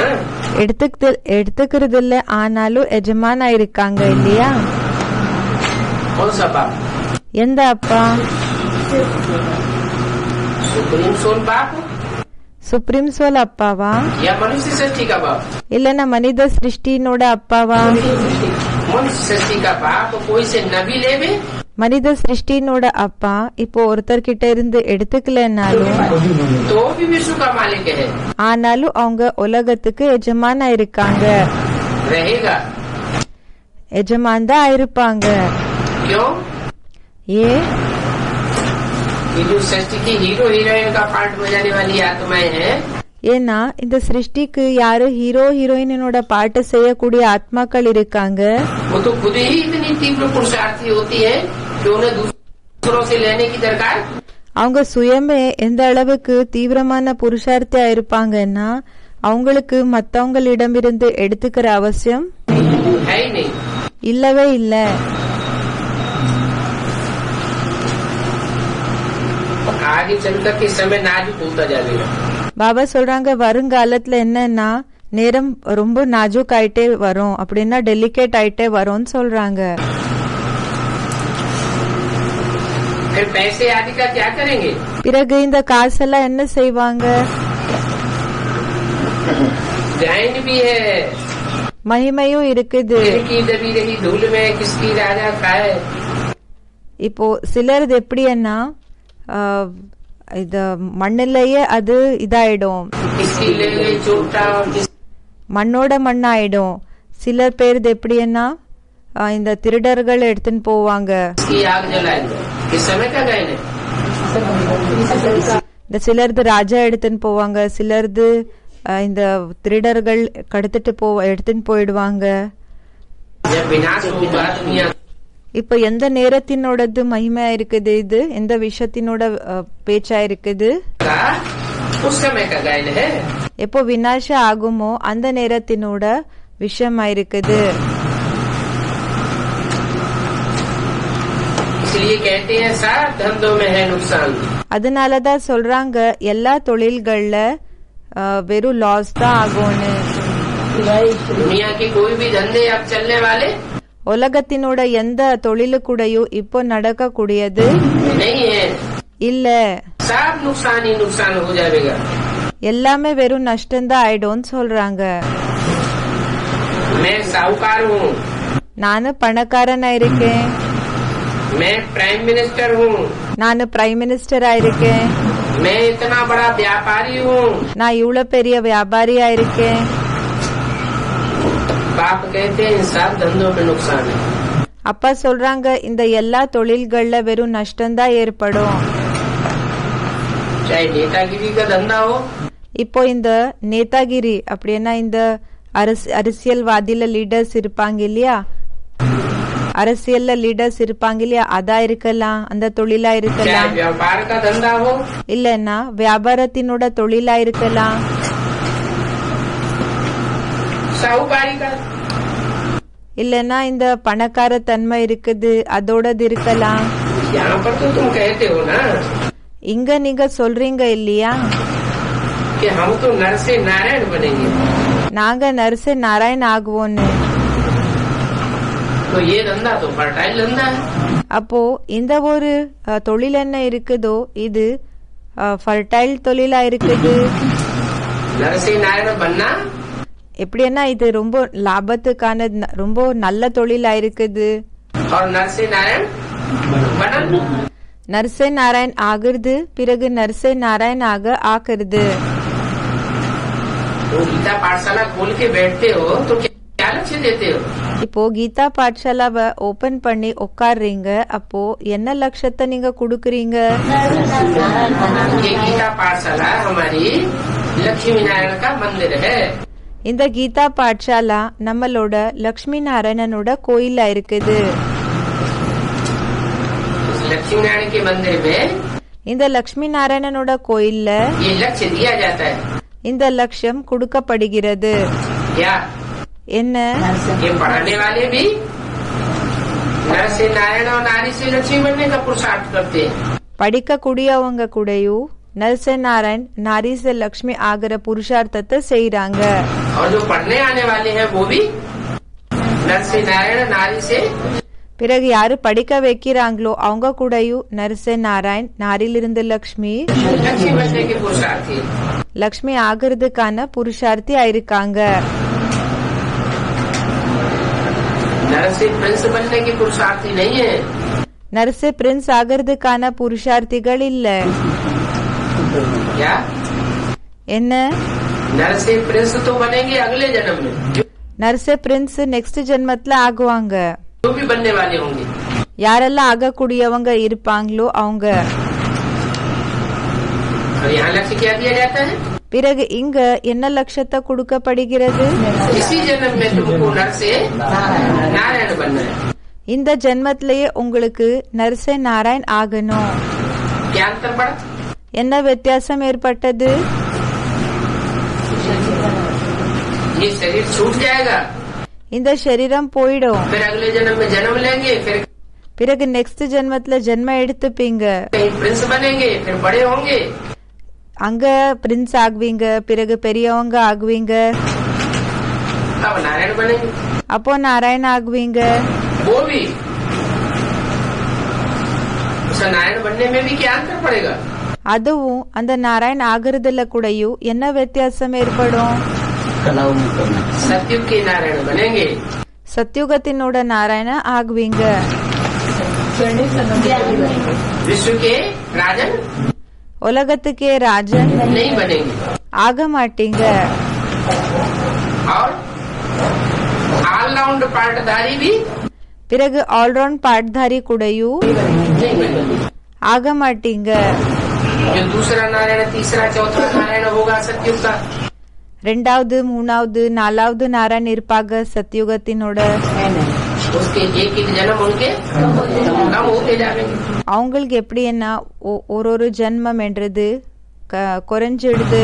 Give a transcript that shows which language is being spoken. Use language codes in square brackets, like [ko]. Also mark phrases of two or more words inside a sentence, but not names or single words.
[ta] எடுத்துக்கிறது இல்ல, ஆனாலும் எஜமானா இருக்காங்க இல்லையா? [hi] कौन सा बाप? [ta] எந்த அப்பா? [en] supreme soul [hi] बाप [en] supreme soul [ta] அப்பாவா [hi] या मनुष्य सृष्टि का बाप? [ta] இல்லன்னா மனித சிருஷ்டினோட அப்பாவா? [hi] मनुष्य सृष्टि का बाप कोई से न भी लेवे, [ta] மனித சிருஷ்டினோட அப்பா இப்போ ஒருத்தர்கிட்ட இருந்து எடுத்துக்கலனாலும் [hi] तो भी विश्व का मालिक है, [ta] ஆனாலும் அவங்க உலகத்துக்கு எஜமானா இருக்காங்க, [hi] रहेगा। [ta] எஜமான் தான் இருப்பாங்க. [hi] क्यों? [ta] ஏ [hi] ये जो सृष्टि की हीरो हीरोइन का पार्ट बजाने वाली आत्माएं हैं, [ta] ஏன்னா இந்த சிருஷ்டிக்கு யாரு ஹீரோ ஹீரோயினோட பாட்டு செய்யக்கூடிய ஆத்மாக்கள் இருக்காங்க. [hi] वो तो खुद ही इतनी तीव्र पुरुषार्थी होती है कि उन्हें दूसरों से लेने की दरकार [ta] அவங்க சுயமே எந்த அளவுக்கு தீவிரமான புருஷார்த்தியா இருப்பாங்கன்னா அவங்களுக்கு மத்தவங்களிடமிருந்து எடுத்துக்கிற அவசியம் [hi] है ही नहीं। [ta] இல்லவே இல்ல. [hi] आगे चलकर के समय नाजुक होता जाएगा। [ta] பாபா சொல்றாங்க வருங்காலத்துல என்னன்னா நேரம் ரொம்ப நாஜுக் ஆயிட்டே வரும், அப்படின்னா டெலிகேட் ஆயிட்டே வரும்னு சொல்றாங்க. [hi] फिर पैसे आदि का क्या करेंगे? [ta] பிறகு இந்த காசெல்லாம் என்ன செய்வாங்க? [hi] गायन भी है, [ta] மகிமையும் இருக்குது. [hi] की दबी रही धूल में किसकी राजा खाए। [ta] இப்போ சிலர் எப்படின்னா இது மண்ணிலேயே அது இதாயிடும், [hi] किसकी ले गई चोटा और [ta] மண்ணோட மண்ணாயிடும். சிலர் பேர் எப்படின்னா இந்த திருடர்கள் எடுத்துன்னு போவாங்க. [hi] किसकी आग जलाएंगे। इस समय का गायन है। [ta] இந்த சிலர்து ராஜா எடுத்துன்னு போவாங்க, சிலர்து இந்த திருடர்கள் எடுத்துன்னு போயிடுவாங்க. [hi] जब विनाश होगा दुनिया [ta] இப்ப எந்த நேரத்தினோடது மகிமையா இருக்குது, இது எந்த விஷயத்தினோட பேச்சா இருக்குது? [hi] का उस समय का गायन है। [ta] எப்போ விநாசம் ஆகுமோ அந்த நேரத்தினோட விஷயமா இருக்குது. [hi] इसलिए कहते हैं सात धंधों में है नुकसान। [ta] அதனாலதான் சொல்றாங்க எல்லா தொழில்கள்ல வெறும் லாஸ் தான் ஆகும்னு. [hi] दुनिया की कोई भी धंधे अब चलने वाले [ta] உலகத்தினோட எந்த தொழிலு கூடயும் இப்போ நடக்கக்கூடியது [hi] नहीं है, [ta] இல்ல. [hi] सब नुकसान ही नुकसान हो जाएगा। [ta] எல்லாமே வெறும் நஷ்டம்தான் ஆயிடும்னு சொல்றாங்க. [hi] मैं साहूकार हूँ, [ta] நானும் பணக்காரனா இருக்கேன், [hi] मैं [en] prime minister [hi] हूँ, [ta] நானும் [en] prime minister [ta] இருக்கேன், [hi] मैं इतना बड़ा व्यापारी हूँ। [ta] நான் இவ்வளவு பெரிய வியாபாரியா இருக்கேன். [hi] बाप कहते हैं इन सब धंधों में नुकसान है। [ta] அப்பா சொல்றாங்க இந்த எல்லா தொழில்கள்ல வெறும் நஷ்டம்தான் ஏற்படும். [hi] चाहे नेतागिरी का धंधा हो, [ta] இப்போ இந்த நேதாகிரி அப்படின்னா இந்த அரசியல்வாதியில லீடர்ஸ் இருப்பாங்க இல்லையா, அரசியல்ல லீடர்ஸ் இருப்பாங்க இல்லையா, அதா இருக்கலாம், அந்த தொழிலா [hi] चाहे [ta] இருக்கலாம், [hi] व्यापार का धंधा हो, [ta] இல்லன்னா வியாபாரத்தினோட தொழிலா இருக்கலாம், [hi] साहूकारी का, [ta] இல்லன்னா இந்த பணக்கார தன்மை இருக்குது அதோடது இருக்கலாம். [hi] यहाँ पर तो तुम कहते हो ना [ta] இங்க நீங்க சொல்றீங்க இல்லையா [hi] कि हम तो नर से नारायण बनेंगे, [ta] நாங்க நரசே நாராயண் ஆகுவோன்னு. [hi] तो ये धंधा तो फर्टाइल धंधा है। [ta] அப்போ இந்த ஒரு தொழில் என்ன இருக்குதோ இது ஃபர்டைல் தொழிலா இருக்குது. [hi] नर से नारायण बनना [ta] எப்படின்னா இது ரொம்ப லாபத்துக்கான ரொம்ப நல்ல தொழிலா இருக்குது. [hi] और नर से नारायण बनना, [ta] நர்சே நாராயண் ஆகுறது பிறகு நர்சே நாராயண் ஆக்குறது. [hi] तो गीता पाठशाला खोल के बैठते हो तो क्या लक्ष्य देते हो? [ta] இப்போ கீதா பாठशालाவை ஓபன் பண்ணி உட்கார்றீங்க, அப்போ என்ன லட்சத்தை நீங்க குடுக்கறீங்க? [hi] ये गीता पाठशाला हमारी लक्ष्मी नारायण का मंदिर है। [ta] இந்த கீதா பாठशाला நம்மளோட லக்ஷ்மி நாராயணனோட கோயிலா இருக்குது. [hi] लक्ष्मी नारायण के मंदिर में [ta] இந்த லக்ஷ்மி நாராயணனோட கோயில்ல [hi] ये लक्ष्य दिया जाता है [ta] இந்த லட்சியம் கொடுக்கப்படுகிறது. [hi] क्या [ta] என்ன? [hi] ये पढ़ाने वाले भी नर से नारायण और नारी से लक्ष्मी बनने का पुरुषार्थ करते हैं. [ta] படிக்கக்கூடியவங்க கூடயும் நரசே நாராயண் நாரி से லக்ஷ்மி ஆகிற புருஷார்த்தத்தை செய்யறாங்க. [hi] और जो पढ़ने आने वाले हैं वो भी नर से नारायण नारी से [ta] பிறகு யாரு படிக்க வைக்கிறாங்களோ அவங்க கூடயும் நரசே நாராயண் நாரிலிருந்து லக்ஷ்மி [hi] लक्ष्मी बनने के पुरुषार्थी. [ta] லக்ஷ்மி ஆகிறதுக்கான புருஷார்த்தி ஆயிருக்காங்க. [hi] नर से प्रिंस बनने के पुरुषार्थी नहीं है. [ta] நரசே பிரின்ஸ் ஆகிறதுக்கான புருஷார்த்திகள் இல்ல. [hi] क्या [ta] என்ன? [hi] नर से प्रिंस तो बनेंगे अगले जन्म में. [ta] நரசே பிரின்ஸ் நெக்ஸ்ட் ஜென்மத்துல ஆகுவாங்க. [hi] जो भी बनने वाले होंगे. [ta] யாரெல்லாம் ஆகக்கூடியவங்க இருப்பாங்களோ அவங்க. [hi] और यहाँ लक्ष्य क्या दिया जाता है? [ta] பிறகு இங்க என்ன லட்சத்தை கொடுக்கப்படுகிறது? [hi] इसी जन्म में तुमको नर से नारायण बनना है. [ta] இந்த ஜென்மத்திலேயே உங்களுக்கு நரசே நாராயண் ஆகணும். [hi] क्या अंतर पड़ा? [ta] என்ன வித்தியாசம் ஏற்பட்டது? [hi] ये शरीर छूट जाएगा, [ta] இந்த சரீரம் போயிடும். [hi] फिर अगले जन्म में जन्म लेंगे, फिर [ta] பிறகு நெக்ஸ்ட் ஜென்மத்துல ஜென்ம எடுத்துப்பீங்க. [hi] कहीं प्रिंस बनेंगे, फिर बड़े होंगे, [ta] அங்க பிரின்ஸ் ஆகுவீங்க, பிறகு பெரியவங்க ஆகுவீங்க, [hi] तब नारायण बनेंगे. [ta] அப்போ நாராயண் ஆகுவீங்க. [hi] वो भी उस नारायण बनने में भी क्या अंतर पड़ेगा? [ta] அதுவும் அந்த நாராயண் ஆகுறதுல கூடயும் என்ன வித்தியாசம் ஏற்படும்? [hi] सतयुग के नारायण बनेंगे. [ta] சத்யுகத்தினோட நாராயண ஆகுவீங்க. [hi] विश्व के राजन [ta] உலகத்துக்கே ராஜன் [hi] नहीं बनेंगे. [ta] ஆக மாட்டீங்க. [hi] और ऑलराउंड पार्टधारी भी [ta] பிறகு ஆல்ரவுண்ட் பாட்தாரி கூடயும் [hi] नहीं बनेंगे. [ta] ஆக மாட்டீங்க. [hi] जो दूसरा नारायण, तीसरा, चौथा नारायण होगा सतयुग का, [ta] ரெண்டாவது மூணாவது நாலாவது நாராயண் இருப்பாங்க சத்யுகத்தினோட. [hi] उसके एक एक जन्म उनके कम होते जाएंगे. [ta] அவங்களுக்கு எப்படி என்ன ஒரு ஜென்மம் என்றது குறைஞ்சிடுது.